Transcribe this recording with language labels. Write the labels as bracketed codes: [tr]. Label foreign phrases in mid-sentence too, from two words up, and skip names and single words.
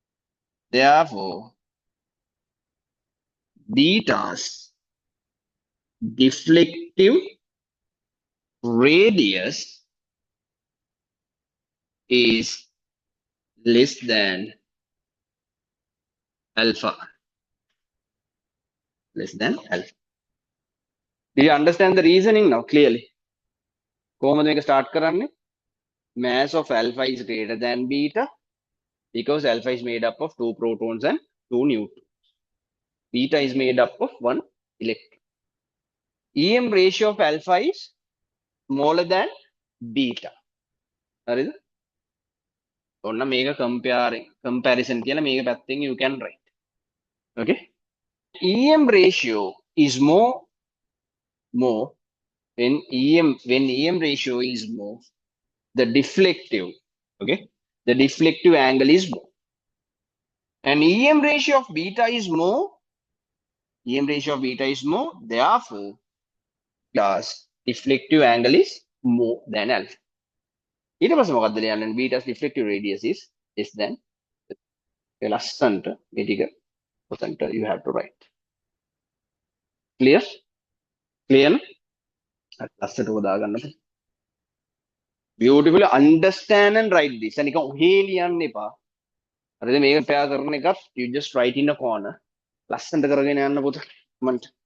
[en] Therefore, beta's deflective radius is less than alpha. Less than alpha. Do you understand the reasoning now clearly? [si] කොහොමද මේක start කරන්නේ? [en] Mass of alpha is greater than beta because alpha is made up of two protons and two neutrons. Beta is made up of one electron. EM ratio of alpha is smaller than beta. [si] හරිද? ඔන්න මේක comparison කියලා මේක පැත්තෙන් [en] you can write. Okay? EM ratio is more when EM ratio is more, the deflective, okay, the deflective angle is more. And EM ratio of beta is more, therefore beta's deflective angle is more than alpha. [si] ඊට පස්සේ මොකක්ද ලියන්නේ? [en] beta's deflective radius is less than [si] ලස්සන්ට මේ ටික ඔතනට [en] you have to write. Clear? Clear? [si] ලස්සට දාගන්න. [en] Beautifully understand and write this. [si] නිකන් ඔහේ ලියන්න එපා. හරිද? මේක ප්‍රයා කරන එකත් [en] you just write in a corner. [si] ලස්සනට කරගෙන යන්න පුත. මන්ට.